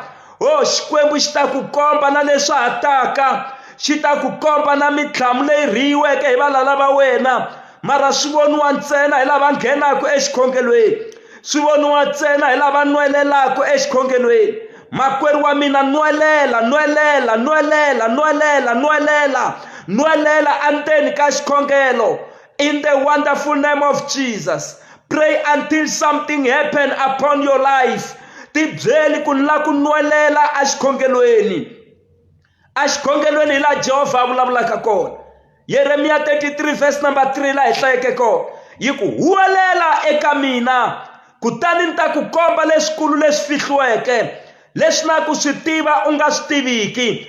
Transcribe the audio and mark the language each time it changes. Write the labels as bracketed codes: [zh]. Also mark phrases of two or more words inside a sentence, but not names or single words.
[ts] Xikwembu xi ta ku komba na leswi ha taka, xi ta ku komba na mitlhamu leyi riyiweke hi valala va wena, mara swi voniwa ntsena hi lava nghenaka exikhongelweni, swi voniwa ntsena hi lava nwelelaka exikhongelweni. Makwerhu wa mina, nwelela, nwelela, nwelela, nwelela, nwelela, nwelela endzeni ka xikhongelo. [en] In the wonderful name of Jesus, pray until something happen upon your life. [ts] Tibyeli ku la ku nwelela a xikhongelweni. A xikhongelweni hi la Jehovha vulavulaka kona. Yeremiya 33 [en] verse number [ts] 3 la hi hlayeke kona, yi ku huwelela eka mina, kutani ni ta ku komba leswikulu leswi fihliweke, leswi na ku swi tiva u nga swi tiviki.